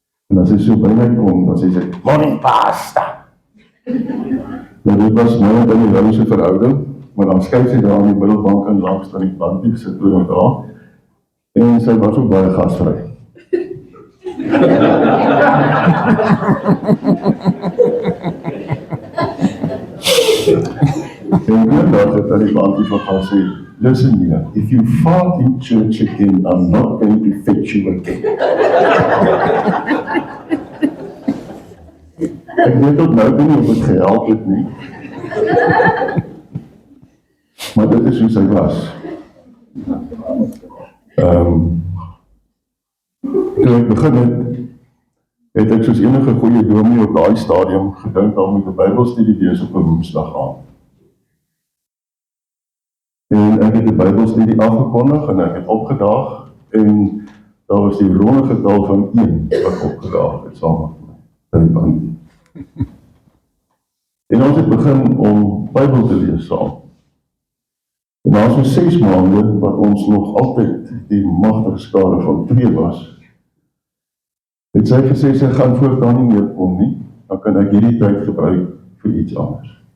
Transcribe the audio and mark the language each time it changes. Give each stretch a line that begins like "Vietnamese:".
Afrikaans: En as sy so by my kom, dan sê,
English: morning pasta!
Afrikaans: Nou, dit was nou in die Rouse verhouding, maar dan skuif sy daar in die middelbank en langs Tannie Bantie, sy toe nog daar, en sy was ook baie gasvry. En een dag het Tannie Bantie van haar sê,
English: listen here, if you fart in church again, I'm not going to fetch you again.
Afrikaans: Ek weet ook nou nie of het gehelp het nie. Maar dit is hoe sy was. Toe ek begin het ek soos enige goeie dominee op daai stadium gedink om met 'n Bybelstudie wees op 'n Woensdag aand. En ek het die Bybelstudie afgekondig en ek het opgedaag en daar was die ronde getal van 1 wat opgedaag het saam met my, Tannie Bantie. En ons het begin om Bybel te lees saam. En na so 6 maande, wat ons nog altyd die magtige skare van 2 was, het sy gesê, sy gaan voortaan nie meer kom nie, dan kan ek hierdie tyd gebruik vir iets anders.